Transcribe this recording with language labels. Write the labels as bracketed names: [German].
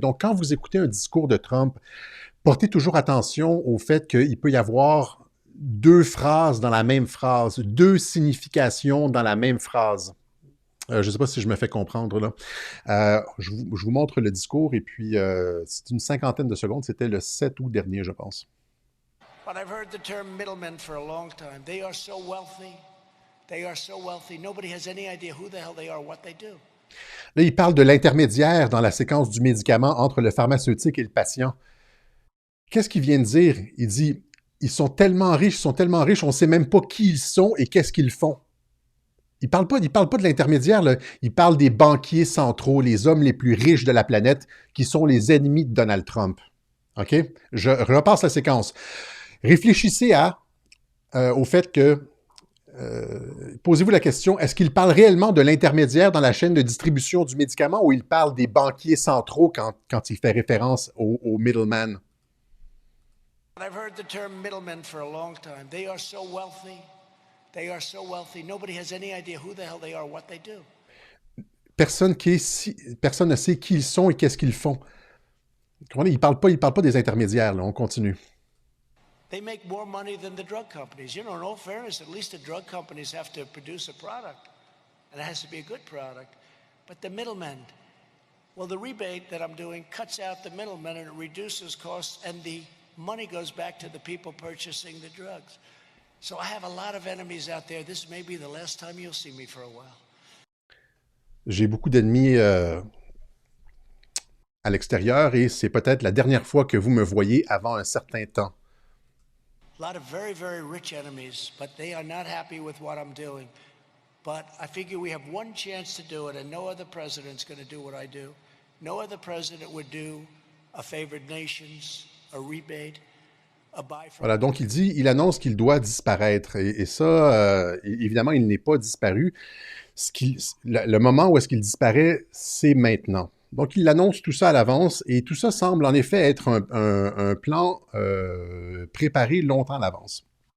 [French] Donc, quand vous écoutez un discours de Trump, portez toujours attention au fait qu'il peut y avoir deux phrases dans la même phrase, deux significations dans la même phrase. Je ne sais pas si je me fais comprendre là. Je vous montre le discours et puis c'est une cinquantaine de secondes. C'était le 7 août dernier, je pense. [English] But I've heard the term middlemen for a long time. They are so wealthy. They are so wealthy. Nobody has any idea who the hell they are, what they do. [French] Là, il parle de l'intermédiaire dans la séquence du médicament entre le pharmaceutique et le patient. Qu'est-ce qu'il vient de dire? Il dit, ils sont tellement riches, on ne sait même pas qui ils sont et qu'est-ce qu'ils font. Il parle pas de l'intermédiaire, là. Il parle des banquiers centraux, les hommes les plus riches de la planète, qui sont les ennemis de Donald Trump. OK? Je repasse la séquence. Réfléchissez au fait que, posez-vous la question, est-ce qu'il parle réellement de l'intermédiaire dans la chaîne de distribution du médicament ou il parle des banquiers centraux quand il fait référence au middleman? [English] I've heard the term middlemen for a long time. They are so wealthy. They are so wealthy. Nobody has any idea who the hell they are, what they do. [French] Personne ne sait qui ils sont et qu'est-ce qu'ils font. Il parle pas des intermédiaires, là. On continue. [English] They make more money than the drug companies. You know, in all fairness, at least the drug companies have to produce a product, and it has to be a good product. But the middlemen, well, the rebate that I'm doing cuts out the middlemen and it reduces costs, and the money goes back to the people purchasing the drugs. So I have a lot of enemies out there. This may be the last time you'll see me for a while. [French] J'ai beaucoup d'ennemis à l'extérieur et c'est peut-être la dernière fois que vous me voyez avant un certain temps. [English] A lot of very, very rich enemies, but they are not happy with what I'm doing. But I figure we have one chance to do it, and no other president's going to do what I do. No other president would do a favored nations, a rebate, a buy from... [French] Voilà, donc il annonce qu'il doit disparaître. Et ça, évidemment, il n'est pas disparu. Le moment où est-ce qu'il disparaît, c'est maintenant. Donc, il annonce tout ça à l'avance et tout ça semble en effet être un plan préparé longtemps à l'avance.